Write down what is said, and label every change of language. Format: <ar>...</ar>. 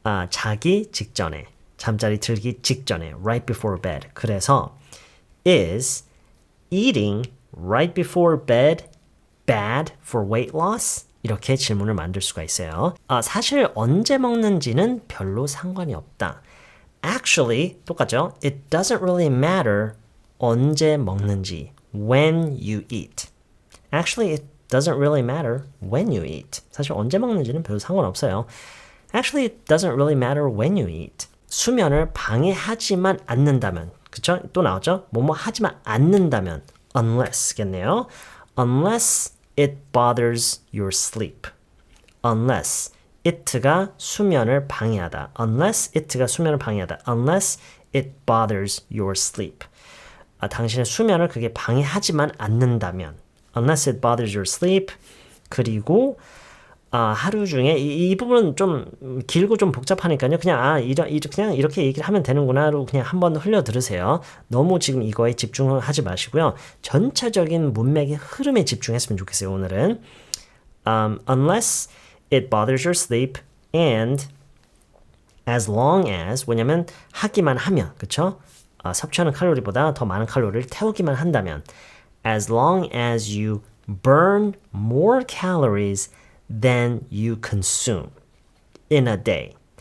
<ko>자기 직전에, 잠자리 들기 직전에,</ko> <en>right before bed. 그래서 is eating right before bed bad for weight loss?</en> <ko>이렇게 질문을 만들 수가 있어요. 사실 언제 먹는지는 별로 상관이 없다. Actually, 똑같죠?</ko> <en>It doesn't really matter</en> <ko>언제 먹는지.</ko> <en>When you eat. Actually, it doesn't really matter when you eat.</en> <ko>사실 언제 먹는지는 별로 상관없어요.</ko> <en>Actually, it doesn't really matter when you eat.</en> <ko>수면을 방해하지만 않는다면. 그쵸? 또 나왔죠? 뭐뭐 하지만 않는다면. Unless겠네요.</ko> <en>Unless it bothers your sleep. Unless it</en> <ko>가 수면을 방해하다.</ko> <en>Unless it</en> <ko>가 수면을 방해하다.</ko> <en>Unless it bothers your sleep.</en> <ko>당신의 수면을 그게 방해하지만 않는다면.</ko> <en>Unless it bothers your sleep.</en> <ko>그리고 하루 중에 이 부분은 좀 길고 좀 복잡하니까요. 그냥 그냥 이렇게 얘기를 하면 되는구나로 그냥 한번 흘려 들으세요. 너무 지금 이거에 집중하지 마시고요. 전체적인 문맥의 흐름에 집중했으면 좋겠어요.</ko> <en>오늘은 unless it bothers your sleep and as long as</en> <ko>왜냐면 하기만 하면 그쵸? 섭취하는 칼로리보다 더 많은 칼로리를 태우기만 한다면</ko> <en>as long as you burn more calories than you consume in a day.</en>